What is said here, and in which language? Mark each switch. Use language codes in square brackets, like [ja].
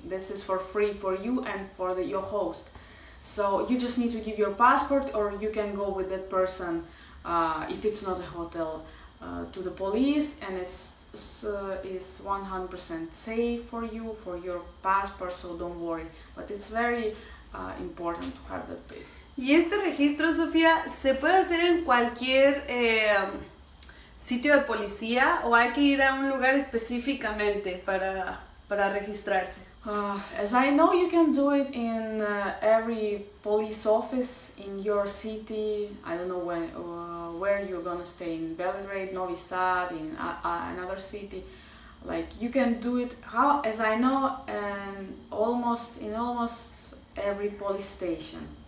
[en] This is for free for you and for your host. So you just need to give your passport, or you can go with that person, if it's not a hotel, to the police, and it's 100% safe for you, for your passport, so don't worry. But it's very important to have that paper. [es] Y este registro, Sofía, ¿se puede hacer en cualquier sitio de policía o hay que ir a un lugar específicamente para registrarse? [en] As I know, you can do it in every police office in your city. I don't know where you're gonna stay, in Belgrade, Novi Sad, in another city. Like, you can do it, as I know, in almost every police station.